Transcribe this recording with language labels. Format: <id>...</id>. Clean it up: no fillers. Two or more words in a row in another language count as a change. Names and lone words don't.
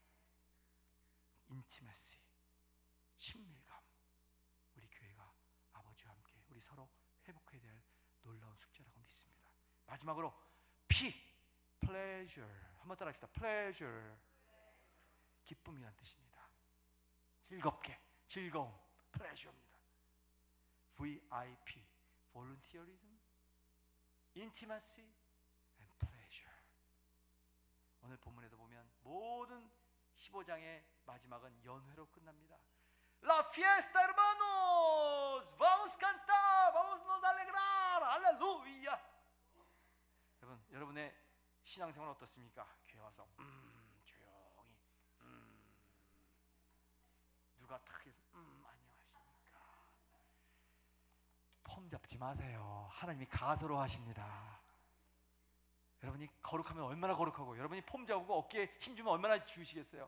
<ko>인티메시, 친밀감, 우리 교회가 아버지와 함께 우리 서로 회복해야 될 놀라운 숙제라고 믿습니다. 마지막으로 P, pleasure, 한번 따라합시다. pleasure, 기쁨이란 뜻입니다. 즐겁게, 즐거움, pleasure입니다.</ko> <en>VIP, volunteerism, intimacy and pleasure.</en> <ko>오늘 본문에도 보면 모든 15장의 마지막은 연회로 끝납니다.</ko> <es>La fiesta, hermanos,</es> <pt>vamos cantar, vamos nos alegrar,</pt> <ko>할렐루야. 여러분의 신앙생활은 어떻습니까? 교회 와서 조용히 누가 탁 해서 안녕하십니까. 폼 잡지 마세요. 하나님이 가소로 하십니다. 여러분이 거룩하면 얼마나 거룩하고, 여러분이 폼 잡고 어깨에 힘 주면 얼마나 주시겠어요?</ko>